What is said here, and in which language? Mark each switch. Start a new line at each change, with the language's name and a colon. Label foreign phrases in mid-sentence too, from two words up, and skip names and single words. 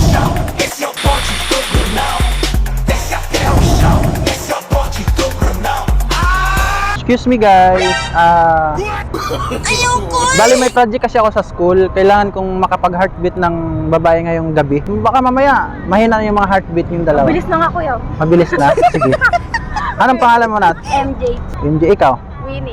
Portuguese: Esse é o bonde do Brunão. Desce até o chão. Esse é o bonde do Brunão.
English: Excuse me guys,
Filipino: bali may project kasi ako sa school. Kailangan kong makapag-heartbeat ng babae ngayong gabi. Baka mamaya, mahina na yung mga heartbeat yung dalawa. Bilis na nga kuya. Mabilis na? Sige. Anong pangalan mo nat? MJ. MJ, ikaw? Winnie.